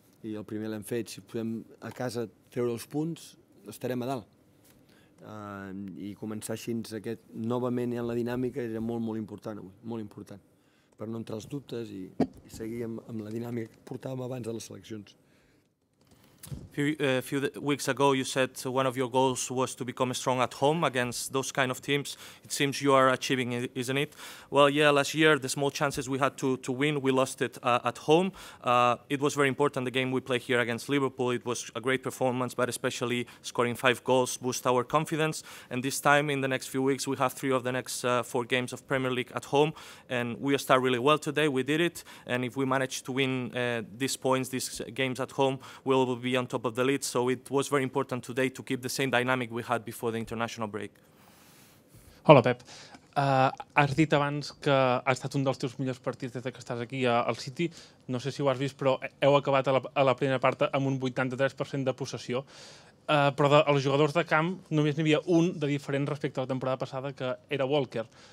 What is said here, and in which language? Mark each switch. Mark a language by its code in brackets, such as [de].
[ca] I el primer l'hem fet. Si podem a casa treure els punts, estarem a dalt. I començar així novament en la dinàmica era molt important avui, molt important, per no entrar als dubtes i seguir amb la dinàmica que portàvem abans de les seleccions. [en] A few weeks ago you said one of your goals was to become strong at home against those kind of teams. It seems you are achieving it, isn't it? Well, yeah, last year the small chances we had to win, we lost it at home. It was very important, the game we played here against Liverpool. It was a great performance, but especially scoring 5 goals boost our confidence. And this time, in the next few weeks, we have 3 of the next 4 games of Premier League at home. And we start really well today, we did it. And if we manage to win these points, these games at home, we'll be on top of the lead. So it was very important today to keep the same dynamic we had before the international break. [ca] Hola Pep, has dit abans que ha estat un dels teus millors partits des que estàs aquí al City. No sé si ho has vist, però heu acabat a la primera part amb un 83% de possessió. Però dels jugadors de camp només n'hi havia un de diferent respecte a la temporada passada, que era Walker.